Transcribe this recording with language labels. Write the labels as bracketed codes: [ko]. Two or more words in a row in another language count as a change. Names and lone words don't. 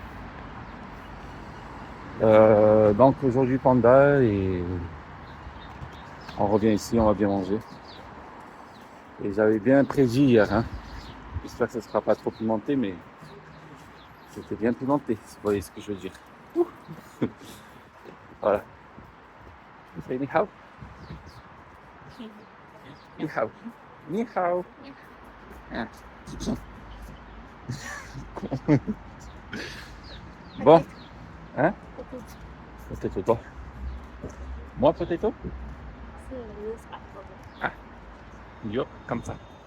[fr] Donc aujourd'hui panda et on revient ici, on va bien manger. Et j'avais bien prédit hier. Hein. J'espère que ce ne sera pas trop pimenté, mais c'était bien pimenté, si vous voyez ce que je veux dire. Voilà. Vous savez [zh] ni hao? Ni hao. Ni hao. [fr] Ah. Bon. Hein? Potato toi. Moi potato? Ah. Yo, comme ça.